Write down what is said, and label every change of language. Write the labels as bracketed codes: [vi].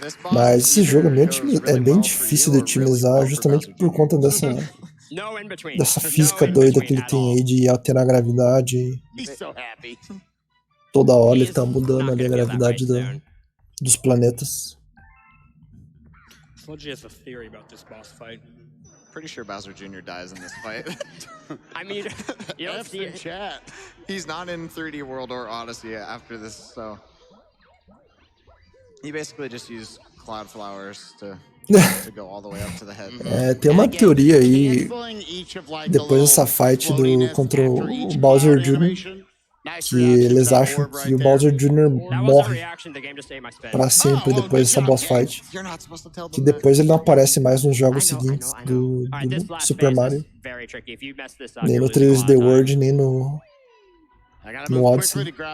[pt] Mas esse jogo é bem difícil de otimizar, justamente por conta dessa física doida que ele tem aí de alterar a gravidade. Toda hora ele tá mudando ali a gravidade dos planetas. [en] Sludgy has a theory about this boss fight. Pretty sure Bowser Jr. dies in this fight. I mean, you don't see it. Chat. He's not in 3D World or Odyssey after this, so he basically just used cloud flowers to go all the way up to the head. [pt] Tem uma teoria aí, depois dessa fight contra o Bowser Jr., que eles acham que o Bowser Jr. morre pra sempre depois dessa boss fight, que depois ele não aparece mais nos jogos seguintes do Super Mario, nem no 3D World, nem no Odyssey.